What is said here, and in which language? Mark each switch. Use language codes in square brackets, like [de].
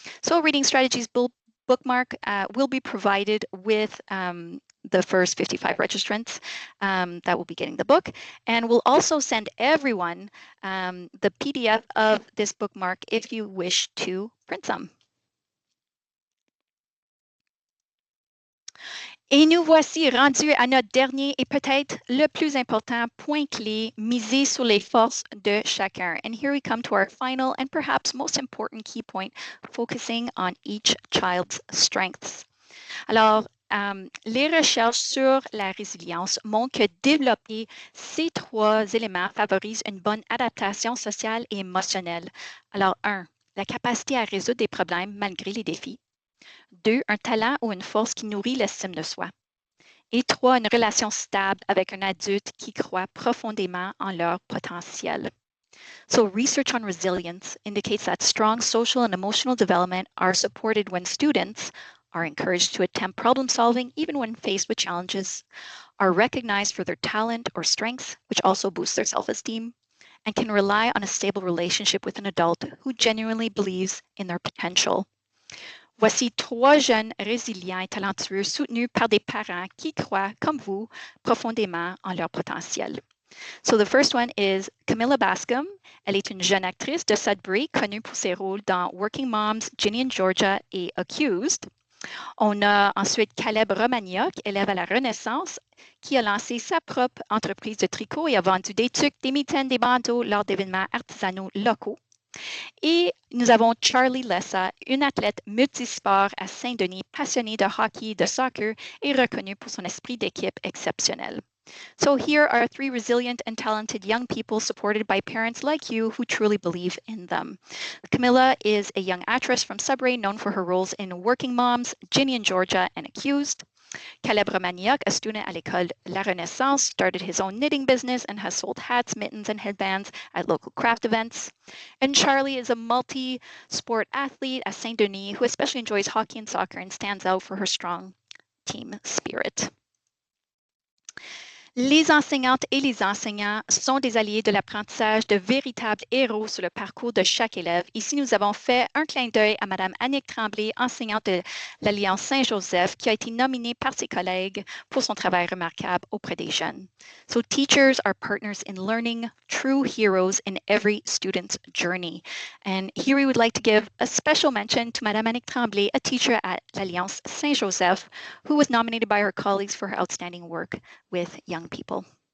[en] So, Reading Strategies bookmark will be provided with the first 55 registrants that will be getting the book. And we'll also send everyone the PDF of this bookmark if you wish to print some. [fr] Et nous voici rendus à notre dernier et peut-être le plus important point clé, miser sur les forces de chacun. [en] And here we come to our final and perhaps most important key point, focusing on each child's strengths. [fr] Alors, les recherches sur la résilience montrent que développer ces trois éléments favorise une bonne adaptation sociale et émotionnelle. Alors, 1, la capacité à résoudre des problèmes malgré les défis. 2, un talent ou une force qui nourrit l'estime de soi. Et 3, une relation stable avec un adulte qui croit profondément en leur potentiel. [en] So research on resilience indicates that strong social and emotional development are supported when students are encouraged to attempt problem solving even when faced with challenges, are recognized for their talent or strengths, which also boosts their self-esteem, and can rely on a stable relationship with an adult who genuinely believes in their potential. [fr] Voici 3 jeunes résilients et talentueux soutenus par des parents qui croient, comme vous, profondément en leur potentiel. [en] So the first one is Camilla Bascom. [fr] Elle est une jeune actrice de Sudbury, connue pour ses rôles dans Working Moms, Ginny and Georgia et Accused. On a ensuite Caleb Romagnoc, élève à la Renaissance, qui a lancé sa propre entreprise de tricot et a vendu des tuques, des mitaines, des bandeaux lors d'événements artisanaux locaux. Et nous avons Charlie Lessa, une athlète multisport à Saint-Denis, passionnée de hockey et de soccer et reconnue pour son esprit d'équipe exceptionnel. [en] So here are 3 resilient and talented young people supported by parents like you who truly believe in them. Camilla is a young actress from Sudbury known for her roles in Working Moms, Ginny and Georgia, and Accused. Caleb Romagnoc, a student at l'École La Renaissance, started his own knitting business and has sold hats, mittens, and headbands at local craft events. And Charlie is a multi-sport athlete at Saint-Denis who especially enjoys hockey and soccer and stands out for her strong team spirit. [fr] Les enseignantes et les enseignants sont des alliés de l'apprentissage, de véritables héros sur le parcours de chaque élève. Ici, nous avons fait un clin d'œil à Mme Annick Tremblay, enseignante de l'Alliance Saint-Joseph, qui a été nominée par ses collègues pour son travail remarquable auprès des jeunes. [en] So teachers are partners in learning, true heroes in every student's journey. And here we would like to give a special mention to Mme Annick Tremblay, a teacher at l'Alliance Saint-Joseph, who was nominated by her colleagues for her outstanding work with young people.